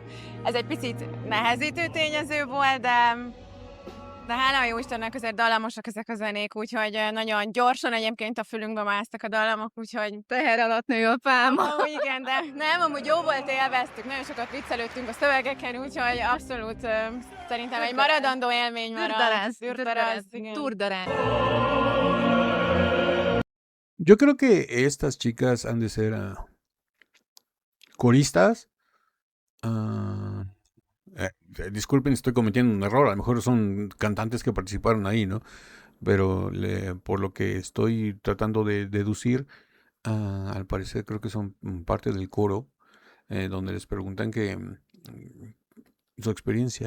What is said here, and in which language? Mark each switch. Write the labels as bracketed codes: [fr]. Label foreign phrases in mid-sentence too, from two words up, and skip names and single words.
[hu] Ez egy picit nehezítő tényező volt, de hála a Jóistennek azért dallamosak ezek a zenék, úgyhogy nagyon gyorsan egyébként a fülünkbe másztak a dallamok, úgyhogy teher alatt nő a pálma. Igen, de nem, amúgy jó volt, élveztük, nagyon sokat viccelődtünk a szövegeken, úgyhogy abszolút szerintem egy maradandó élmény marad. Durdaráz. [es] Yo creo que estas chicas han de ser coristas. Disculpen, estoy cometiendo un error. A lo mejor son cantantes que participaron ahí, ¿no? Pero por lo que estoy tratando de deducir, al parecer creo que son parte del coro, donde les preguntan que su experiencia.